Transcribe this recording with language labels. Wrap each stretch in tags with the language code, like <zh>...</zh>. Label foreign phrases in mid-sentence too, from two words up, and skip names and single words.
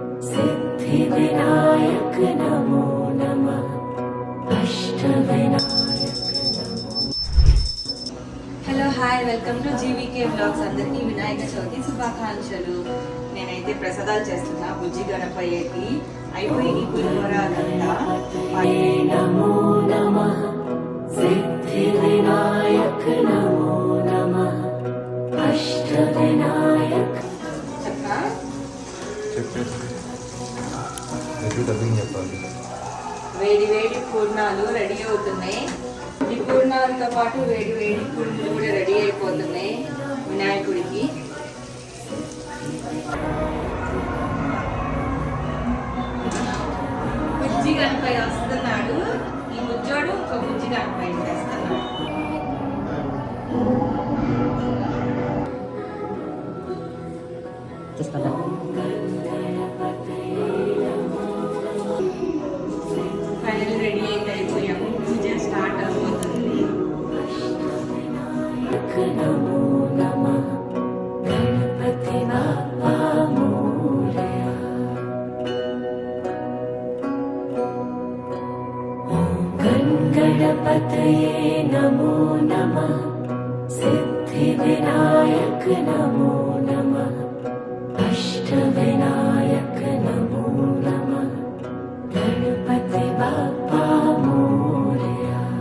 <sa>सिद्धिविनायक नमो नमः अष्टविनायक नमो।</sa> <en>Hello hi welcome to GVK Blogs.</en> <te>అందరికీ వినాయక చవితి శుభాకాంక్షలు. నేనైతే ప్రసాదాలు చేస్తున్నా బుజ్జి గణపయ్యకి. అయిపోయి పులిహోర అదంతా.</te> <sa>नमो नमः सिद्धिविनायक नमो नमः अष्टविनायक।</sa> <te>చెప్పనా? వేడి వేడి పూర్ణాలు రెడీ అవుతున్నాయి. ఈ పూర్ణాలతో పాటు వేడి వేడి పుళ్ళు కూడా రెడీ అయిపోతున్నాయి వినాయకుడికి. బుజ్జి గణపయ్య వస్తున్నాడు. ఈ బుజ్జోడు ఇంకో బుజ్జి గణపయ్య తెస్తున్నాడు.</te> <en>final ready</en> <te>అయితే అయిపోయాము. పూజ స్టార్ట్ అవుతుంది.</te> <sa>नमो नमः</sa> <mr>गणपति बाप्पा मोरया।</mr> <sa>ॐ गणपतये नमो नमः सिद्धिविनायक नमो नमः अष्टविनायक नमो नमः</sa> <mr>गणपति बाप्पा मोरया।</mr>